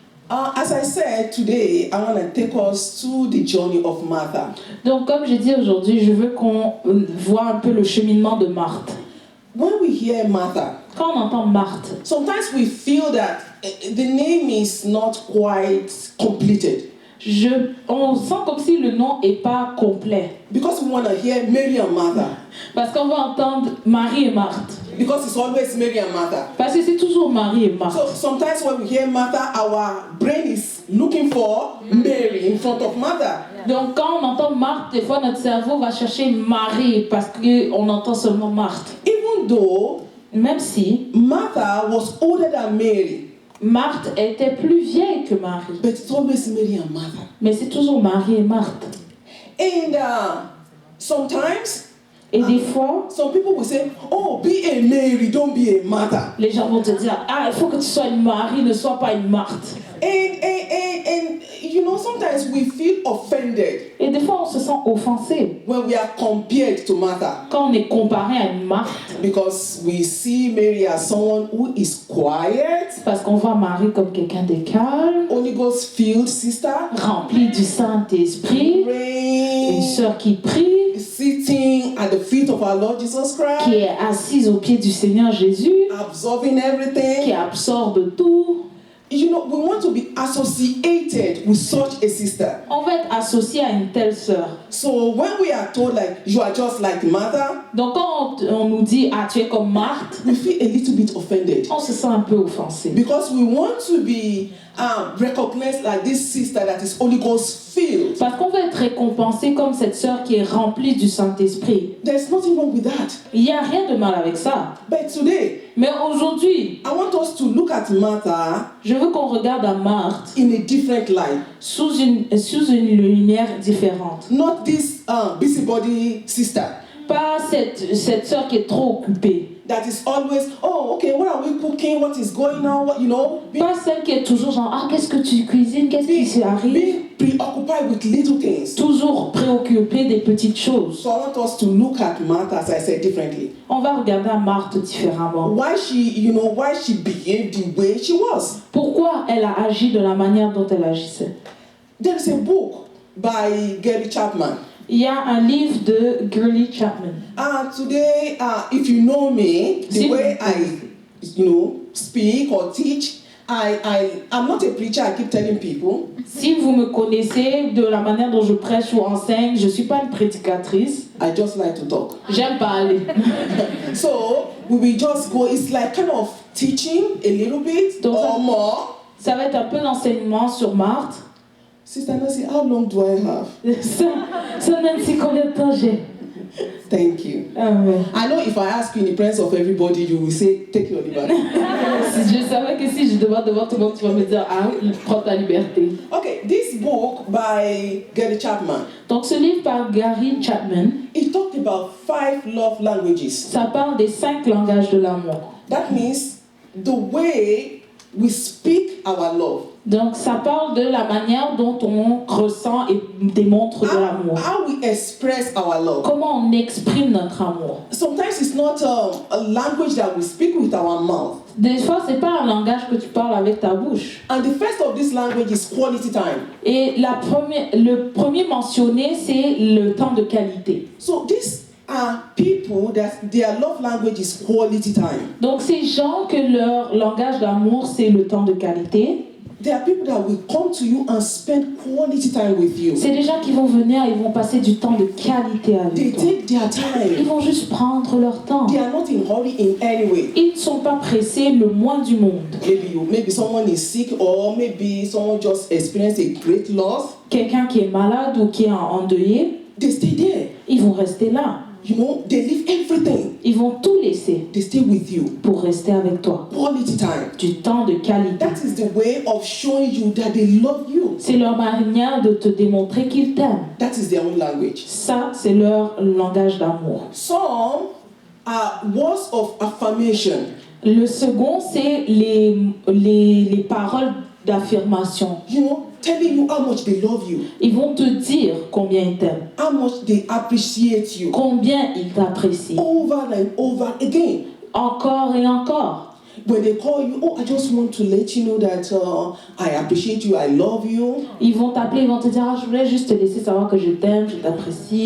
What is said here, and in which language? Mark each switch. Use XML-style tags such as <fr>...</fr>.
<en>As I said, today I want to take us to the journey of Martha.</en> <fr>Donc, comme j'ai dit aujourd'hui, je veux qu'on voit un peu le cheminement de Marthe.</fr> <en>When we hear Martha,</en> <fr>Quand on entend Marthe,</fr> <en>sometimes we feel that the name is not quite completed.</en> <fr>on sent comme si le nom n'est pas complet.</fr> <en>Because we want to hear Mary and Martha.</en> <fr>Parce qu'on va entendre Marie et Marthe.</fr> <en>because it's always Mary and Martha.</en> <fr>Parce que c'est toujours Marie et Marthe.</fr> <en>So sometimes when we hear Martha, our brain is looking for Mary in front of Martha.</en> <fr>Donc quand on entend Marthe, des fois notre cerveau va chercher Marie parce qu'on entend seulement Marthe.</fr> <en>Even though</en> <fr>Même si</fr> <en>Martha was older than Mary,</en> <fr>Marthe était plus vieille que Marie.</fr> <en>but it's always Mary and Martha.</en> <fr>Mais c'est toujours Marie et Marthe.</fr> <en>And sometimes</en> <fr>Et des fois,</fr> <en>some people will say, oh, be a Mary, don't be a Martha.</en> <fr>les gens vont te dire, ah, il faut que tu sois une Marie, ne sois pas une Marthe.</fr> <en>And you know, sometimes we feel offended</en> <fr>Et des fois, on se sent offensé</fr> <en>when we are compared to Martha,</en> <fr>quand on est comparé à une Marthe.</fr> <en>because we see Mary as someone who is quiet,</en> <fr>Parce qu'on voit Marie comme quelqu'un de calme,</fr> <en>Holy Ghost filled sister,</en> <fr>rempli du Saint-Esprit, une</fr> <en>praying,</en> <fr>sœur qui prie,</fr> <en>sitting at the feet of our Lord Jesus</en> <fr>qui</fr> <en>Christ,</en> <fr>est assise au pied du Seigneur Jésus,</fr> <en>absorbing</en> <fr>qui</fr> <en>everything.</en> <fr>absorbe tout.</fr> <en>You know, we want to be associated with such a sister.</en> <fr>On va être associé à une telle sœur.</fr> <en>So when we are told like you are just like Martha,</en> <fr>Donc quand on nous dit, ah, tu es comme Marthe,</fr> <en>we feel a little bit offended,</en> <fr>on se sent un peu offensé.</fr> <en>because we want to be recognized like this sister that is Holy Ghost filled.</en> <fr>Parce qu'on veut être récompensé comme cette sœur qui est remplie du Saint-Esprit.</fr> <en>There's nothing wrong with that.</en> <fr>Il n'y a rien de mal avec ça.</fr> <en>But today,</en> <fr>Mais aujourd'hui,</fr> <en>I want us to look at Martha</en> <fr>je veux qu'on regarde à Marthe</fr> <en>in a different light.</en> <fr>sous une lumière différente.</fr> <en>Not this busybody sister</en> <fr>Pas cette sœur qui est trop occupée.</fr> <en>that is always, oh, okay, what are we cooking? What is going on? What, you know,</en> <fr>Pas celle qui est toujours genre, ah, qu'est-ce que tu cuisines? Qu'est-ce qui se arrive?</fr> <en>being preoccupied with little things.</en> <fr>Toujours préoccupée des petites choses.</fr> <en>So I want us to look at Martha, as I said, differently.</en> <fr>On va regarder à Marthe différemment.</fr> <en>Why she behaved the way she was.</en> <fr>Pourquoi elle a agi de la manière dont elle agissait?</fr> <en>There is a book by Gary Chapman.</en> <fr>Il y a un livre de Gurley Chapman.</fr> <en>Today, if you know me, the</en> <fr>Si</fr> <en>way</en> <fr>vous-</fr> <en>I, speak or teach, I'm not a preacher. I keep telling people.</en> <fr>Si vous me connaissez de la manière dont je prêche ou enseigne, je ne suis pas une prédicatrice.</fr> <en>I just like to talk.</en> <fr>J'aime parler.</fr> <en>So we will just go. It's like kind of teaching a little bit</en> <fr>Donc,</fr> <en>or more.</en> <fr>Ça va être un peu d'enseignement sur Marthe.</fr> <en>Sister Nancy, how long do I have?</en> <fr>Ça Nancy, combien de temps j'ai?</fr> <en>Thank you.</en> <fr>Ah ouais.</fr> <en>I know if I ask you in the presence of everybody, you will say, take your liberty.</en> <fr>Je savais que si je demande devant tout le monde, tu vas me dire, ah, prends ta liberté.</fr> <en>Okay, this book by Gary Chapman,</en> <fr>Donc ce livre par Gary Chapman,</fr> <en>it talked about 5 love languages.</en> <fr>ça parle des 5 langages de l'amour.</fr> <en>That means the way we speak our love.</en> <fr>Donc ça parle de la manière dont on ressent et démontre de l'amour.</fr> <en>How we express our love.</en> <fr>Comment on exprime notre amour.</fr> <en>Sometimes it's not a language that we speak with our mouth.</en> <fr>Des fois, c'est pas un langage que tu parles avec ta bouche.</fr> <en>And the first of this language is quality time.</en> <fr>Et le premier mentionné, c'est le temps de qualité.</fr> <en>So these are people that their love language is quality time.</en> <fr>Donc ces gens que leur langage d'amour, c'est le temps de qualité.</fr> <en>There are people that will come to you and spend quality time with you.</en> <fr>C'est des gens qui vont venir, ils vont passer du temps de qualité</fr> <en>They</en> <fr>avec toi.</fr> <en>take their</en> <fr>Ils</fr> <en>time.</en> <fr>vont juste prendre leur temps.</fr> <en>They are not in hurry in any way.</en> <fr>Ils ne sont pas pressés le moins du monde.</fr> <en>Maybe someone is sick, or maybe someone just experienced a great loss.</en> <fr>Quelqu'un qui est malade ou qui est endeuillé,</fr> <en>They stay there.</en> <fr>ils vont rester là.</fr> <en>You know, they leave everything.</en> <fr>Ils vont tout laisser</fr> <en>They stay with you.</en> <fr>pour rester avec toi.</fr> <en>Quality time.</en> <fr>Du temps de qualité.</fr> <en>That is the way of showing you that they love you.</en> <fr>C'est leur manière de te démontrer qu'ils t'aiment.</fr> <en>That is their own language.</en> <fr>Ça, c'est leur langage d'amour.</fr> <en>Some are words of affirmation.</en> <fr>Le second, c'est les paroles d'affirmation.</fr> <en>You know, telling you how much they love you,</en> <fr>Ils vont te dire combien ils t'aiment,</fr> <en>how much they appreciate you,</en> <fr>combien ils t'apprécient.</fr> <en>over and over again.</en> <fr>Encore et encore.</fr> <en>When they call you, oh, I just want to let you know that I appreciate you, I love you.</en> <fr>Ils vont t'appeler, ils vont te dire, ah, je voulais juste te laisser savoir que je t'aime, je t'apprécie.</fr>